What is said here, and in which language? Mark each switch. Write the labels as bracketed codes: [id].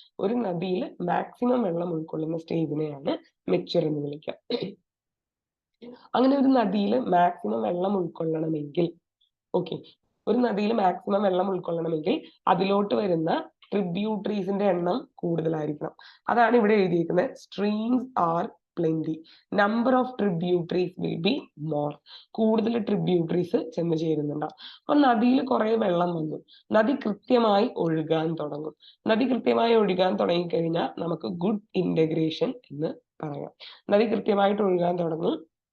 [ml] ഒരു നദിയിൽ മാക്സിമം വെള്ളം ഉൾക്കൊള്ളുന്ന സ്റ്റേജിനെയാണ് മെച്യൂർ എന്ന് വിളിക്കുക. അങ്ങനെ ഒരു നദിയിൽ മാക്സിമം വെള്ളം ഉൾക്കൊള്ളണമെങ്കിൽ ഒരു നദിയിൽ മാക്സിമം വെള്ളം ഉൾക്കൊള്ളണമെങ്കിൽ അതിലോട്ട് വരുന്ന ട്രിബ്യൂട്ടറീസിന്റെ എണ്ണം കൂടുതലായിരിക്കണം. അതാണ് ഇവിടെ എഴുതിയിരിക്കുന്നത്. [en] Streams are plenty, number of tributaries will be more. [ml] കൂടുതൽ ട്രിബ്യൂട്ടറീസ് ചെന്ന് ചേരുന്നുണ്ടാവും. അപ്പൊ നദിയിൽ കുറെ വെള്ളം വന്നു, നദി കൃത്യമായി ഒഴുകാൻ തുടങ്ങും. നദി കൃത്യമായി ഒഴുകാൻ തുടങ്ങിക്കഴിഞ്ഞാൽ നമുക്ക് ഗുഡ് ഇന്റഗ്രേഷൻ എന്ന് പറയാം. നദി കൃത്യമായിട്ട് ഒഴുകാൻ തുടങ്ങും.